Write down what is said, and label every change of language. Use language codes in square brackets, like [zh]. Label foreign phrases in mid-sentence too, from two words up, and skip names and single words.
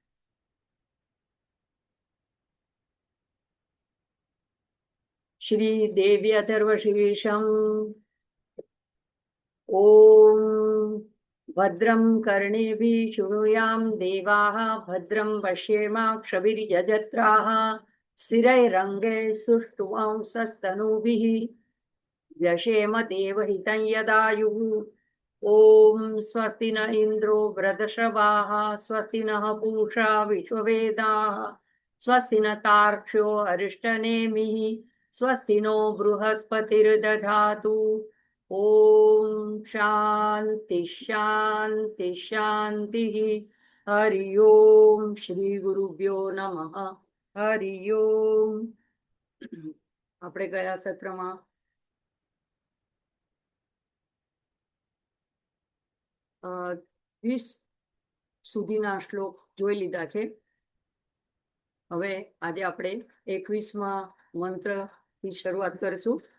[sa] શ્રી દેવી અથર્વશીર્ષમ. ઓમ ભદ્રમ કર્ણેભિઃ શૃણુયામ દેવાઃ ભદ્રમ પશ્યેમાક્ષભિર્યજત્રાઃ સ્થિરૈરङ्गैः સુષ્ઠુવંશस्तनूभिः व्यशेम देवहितं यदायुः. ओम स्वस्ति न इंद्रो वृद्धश्रवाः स्वस्ति नः पूषा विश्ववेदाः स्वस्ति न तार्क्ष्यो अरिष्टनेमिः स्वस्ति नो बृहस्पतिर्दधातु. ओम शांति शांति शांति. हरि ओम. श्री गुरुभ्यो नमः. हरि ओम. [gu] આપણે ગયા સત્રમાં 20 સુધીના શ્લોક જોઈ લીધા છે. હવે આજે આપણે 21મા મંત્રથી શરૂઆત કરીશું.